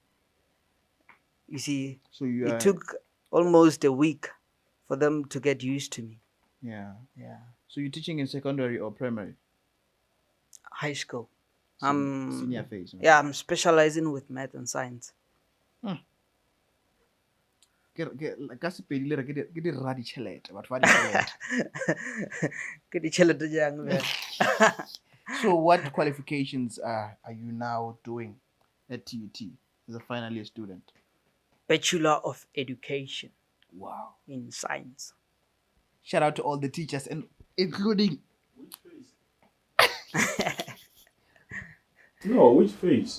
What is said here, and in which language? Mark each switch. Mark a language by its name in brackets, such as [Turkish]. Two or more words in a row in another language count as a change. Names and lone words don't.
[English] You see, So you it are, took almost a week for them to get used to me. yeah. Yeah, So you're teaching in secondary or primary? high school. Senior I'm phase, right? yeah, I'm specializing with math and science. Hmm. [Northern Sotho] Ka sepedi le re ke di rra ditšhelete, batho ba ditšhelete. Ke ditjhelete jang bjang? [English] So what qualifications are you now doing at TUT as a final year student? Bachelor of Education Wow. in Science. Shout out to all the teachers and including No, which phase?